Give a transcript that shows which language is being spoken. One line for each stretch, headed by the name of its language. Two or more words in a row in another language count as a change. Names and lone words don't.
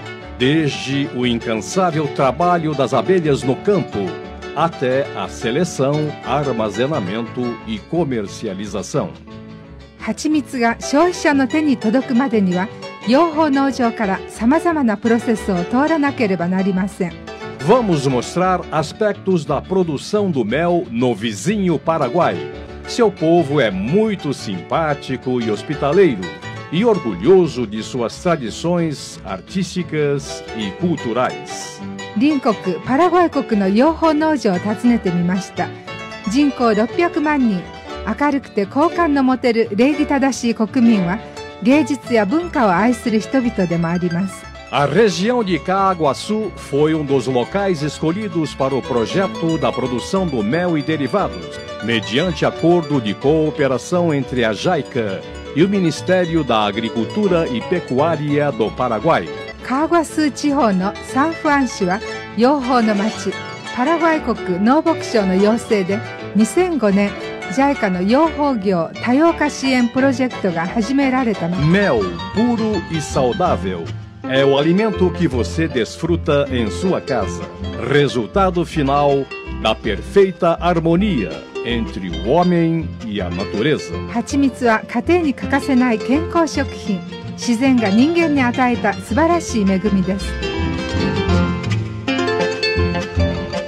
Portuguese: Desde o incansável trabalho das abelhas no campo, até a seleção, armazenamento e comercialização.
Japanese: 蜂蜜が消費者の手に届くまでには、養蜂農場からさまざまなプロセスを通らなければなりません。
Portuguese: Vamos mostrar aspectos da produção do mel no vizinho Paraguai. Seu povo é muito simpático e hospitaleiro, e orgulhoso de suas tradições artísticas e culturais.
Japanese: 隣国パラグアイ国の養蜂農場を訪ねてみました。人口600万人、明るくて好感の持てる礼儀正しい国民は芸術や文化を愛する人々でもあります。
Portuguese: A região de Caaguaçu foi dos locais escolhidos para o projeto da produção do mel e derivados, mediante acordo de cooperação entre a JICA e o Ministério da Agricultura e Pecuária do Paraguai.
Japanese: カーグアス地方のサンフアン市は養蜂の町、パラグアイ国農牧省の要請で2005年 JICA の養蜂業多様化支援プロジェクトが始められたの。
Portuguese: Mel puro e saudável é o alimento que você desfruta em sua casa. Resultado final da perfeita harmonia entre o homem e a natureza.
Japanese: 蜂蜜は家庭に欠かせない健康食品。自然が人間に与えた素晴らしい恵みです。